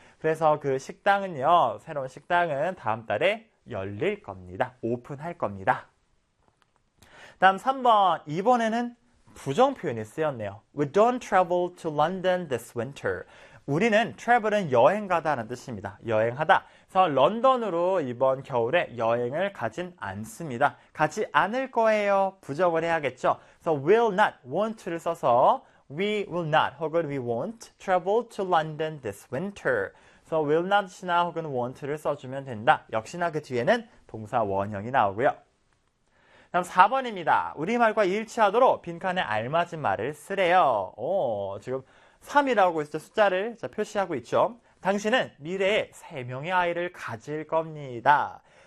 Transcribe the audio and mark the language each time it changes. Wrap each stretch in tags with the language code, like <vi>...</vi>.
<ko>그래서 그 식당은요, 새로운 식당은 다음 달에 열릴 겁니다. 오픈할 겁니다. 다음 3번. 이번에는 부정 표현이 쓰였네요.</ko> <en>We don't travel to London this winter.</en> <ko>우리는 travel은 여행 가다라는 뜻입니다. 여행하다. 그래서 런던으로 이번 겨울에 여행을 가진 않습니다. 가지 않을 거예요. 부정을 해야겠죠. 그래서</ko> <en>will not, won't를 써서 we will not 혹은 we won't travel to London this winter.</en> <ko>그래서 will not이나 혹은 won't를 써주면 된다. 역시나 그 뒤에는 동사 원형이 나오고요. 다음 4번입니다. 우리말과 일치하도록 빈칸에 알맞은 말을 쓰래요. 오, 지금 3이라고 했을 때 숫자를 자, 표시하고 있죠. 당신은 미래에 3명의 아이를 가질 겁니다.</ko>